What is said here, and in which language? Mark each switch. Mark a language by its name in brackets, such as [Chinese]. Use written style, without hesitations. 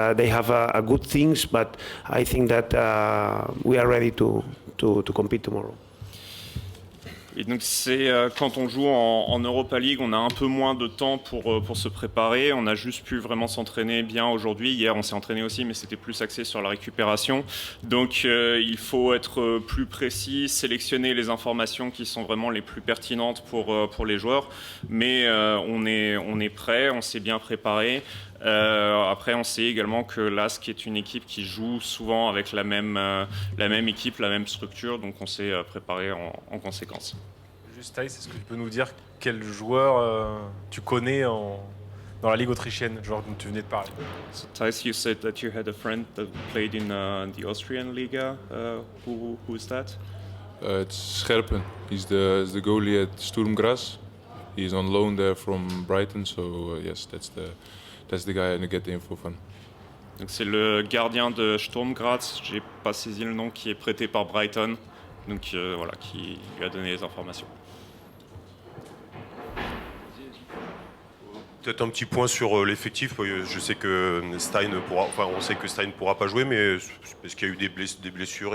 [English] They have a good things, but I think that we are ready to compete tomorrow. [French] Et donc c'est quand on joue en Europa League, on a un peu moins de temps pour se préparer. On a juste pu vraiment s'entraîner bien aujourd'hui. Hier, on s'est entraîné aussi, mais c'était plus axé sur la récupération. Donc il faut être plus précis, sélectionner les informations qui sont vraiment les plus pertinentes pour les joueurs. Mais on est prêt, on s'est bien préparé. Après, on sait également que LASK est une équipe qui joue souvent avec la même équipe, la même structure, donc on s'est préparé en conséquence. Juste Thijs, est-ce que tu peux nous dire quel joueur tu connais dans la Ligue autrichienne, genre dont tu venais de parler? [English] So, Thijs, you said that you had a friend that played in the Austrian Liga. Who is that? It's Scherpen. He's the goalie at Sturm Graz. He's on loan there from Brighton, so yes, that's the guy I get the info from. [French] Donc c'est le gardien de Sturm Graz, j'ai pas saisi le nom, qui est prêté par Brighton, donc voilà, qui lui a donné les informations. Peut-être un petit point sur l'effectif. Je sais que on sait que Stein ne pourra pas jouer, mais est-ce qu'il y a eu des blessures?